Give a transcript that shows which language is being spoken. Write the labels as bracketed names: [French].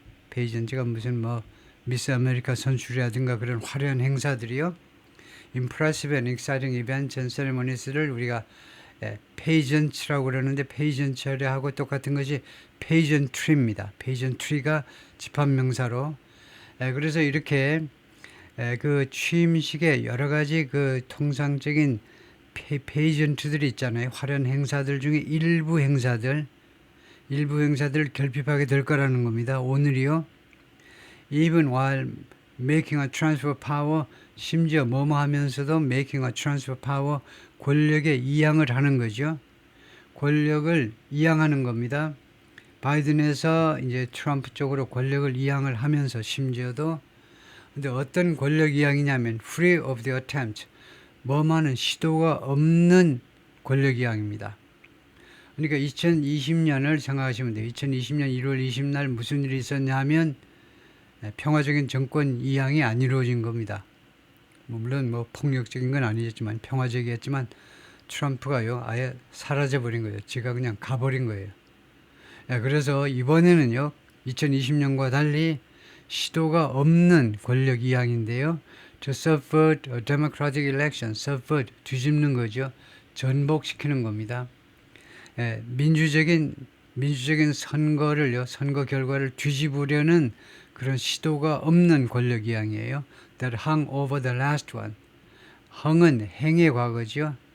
[Korean] pageant가 무슨 미스 아메리카 선출이라든가 그런 화려한 행사들이요. [English] impressive and exciting events and ceremonies [Korean] 를 우리가 pageant라고 그러는데 pageant하고 똑같은 것이 pageantry입니다. pageantry가 집합명사로 그래서 이렇게 그 취임식에 여러 가지 그 통상적인 pageant들이 있잖아요. 화려한 행사들 중에 일부 행사들 결핍하게 될 거라는 겁니다. 오늘이요. [English] Even while making a transfer of power [Korean] 심지어 뭐뭐 하면서도 [English] making a transfer of power [Korean] 권력의 이양을 하는 거죠. 권력을 이양하는 겁니다. 바이든에서 이제 트럼프 쪽으로 권력을 이양을 하면서 심지어도 근데 어떤 권력 이양이냐면 [English] free of the attempt [Korean] 뭐만은 시도가 없는 권력 이양입니다. 그러니까 2020년을 생각하시면 돼요. 2020년 1월 20날 무슨 일이 있었냐 하면 평화적인 정권 이양이 안 이루어진 겁니다. 물론 폭력적인 건 아니겠지만 평화적이었지만 트럼프가요 아예 사라져버린 거예요. 지가 그냥 가버린 거예요. 그래서 이번에는요 2020년과 달리 시도가 없는 권력 이양인데요. [English] To subvert a democratic election, subvert [Korean] 뒤집는 거죠. 전복시키는 겁니다. 민주적인 선거를요 선거 결과를 뒤집으려는 그런 시도가 없는 권력 이양이에요. [English] That hung over the last one. [Korean] hung은 행의 과거죠.